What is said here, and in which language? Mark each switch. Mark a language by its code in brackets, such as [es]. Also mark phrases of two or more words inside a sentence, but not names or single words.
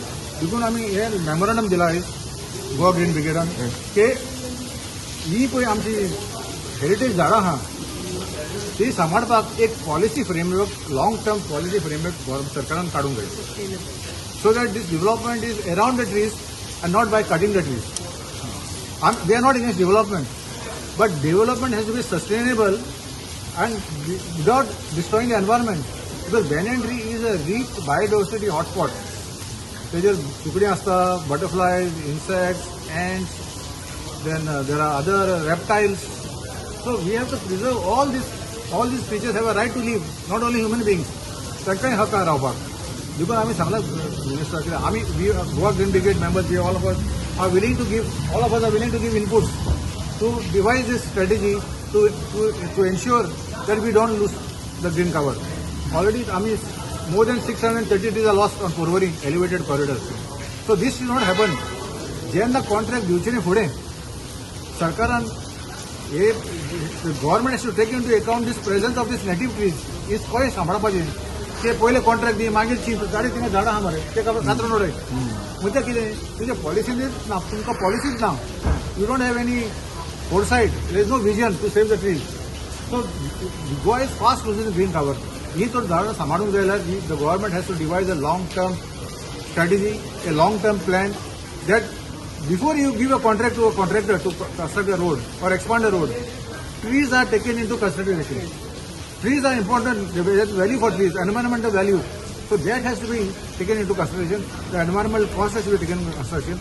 [kok] देखून आमी हे मेमोरंडम दिला आयज गोवा ग्रीन ब्रिगेडान की ही पळय आमची हेरिटेज झाडां आहा ती सांबाळपाक एक [en] policy framework long term policy framework [kok] सरकारान काडूंक जाय. [en] so that this development is around the trees and not by cutting the trees. We are not against development, but development has to be sustainable and without destroying the environment. Because banyan tree is a rich biodiversity hotspot. There are [kok] tukdi asta, [en] butterflies, insects, ants. Then there are other reptiles. So we have to preserve all these. All these creatures have a right to live, not only human beings. [kok] तांकांय हक्क रावपाक. [en] Because [kok] आम्ही सांगला मिनिस्टर आम्ही गोवा ग्रीन ब्रिगेड मेंबर्स [en] all of us are willing to give inputs to devise this strategy to ensure that we don't lose the green cover. Already आम्ही more than 630 trees are lost on Purvari elevated corridors. So this should not happen. [kok] जेन्ना कॉन्ट्रॅक्ट दिवचे न्ही फुडें सरकारान हे [en] government has to take into account this presence of this native trees is [kok] कशें सांबाळपाचें. ते पयले कॉन्ट्रॅक्ट दी मागीर ची गाडी तिंगा झाडां आहा मरे ते कातरून उडय म्हणजे कितें तुजे पॉलिसीनीच ना तुमकां पॉलिसीच ना. [en] You don't have any foresight there is no vision to save the trees. So Goa is fast losing green cover. [kok] ही तर झाडां सांबाळूंक जाय जाल्यार [en] the government has to devise a long term strategy a long term plan that before you give a contract to a contractor to construct a road or expand a road trees are taken into consideration. Trees are important, there is value for trees, environmental value. So that has to be taken into consideration. The environmental cost has to be taken into consideration.